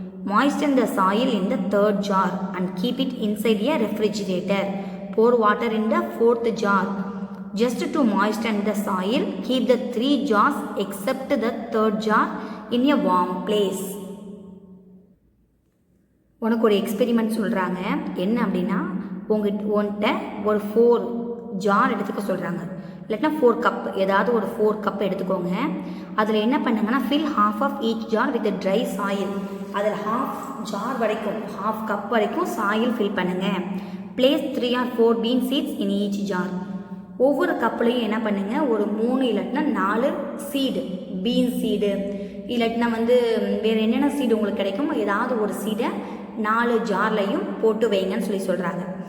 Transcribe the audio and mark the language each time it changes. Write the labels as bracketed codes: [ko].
[en] Moisten the soil in the third jar and keep it inside a refrigerator. Pour water in the fourth jar. Just to moisten the soil, keep the 3 jars except the third jar in a warm place. [ta] உனக்கு ஒரு experiment சொல்கிறாங்க. என்ன அப்படின்னா உன்கிட்ட ஒரு 4 jar எடுத்துக்க சொல்கிறாங்க, இல்லைன்னா 4 கப், ஏதாவது ஒரு 4 கப் எடுத்துக்கோங்க. அதில் என்ன பண்ணுங்கன்னா [en] Fill half of each jar with a dry soil. [ta] அதில் half jar வரைக்கும், half கப் வரைக்கும் சாயில் ஃபில் பண்ணுங்கள். [en] place 3 or 4 bean seeds in each jar. [ta] ஒவ்வொரு கப்லையும் என்ன பண்ணுங்கள், ஒரு 3 இல்லாட்டினா 4 சீடு, பீன் சீடு, இல்லாட்டினா வந்து வேறு என்னென்ன சீடு உங்களுக்கு கிடைக்குமோ ஏதாவது ஒரு சீடை 4 ஜார்லையும் போட்டு வைங்கன்னு சொல்கிறாங்க.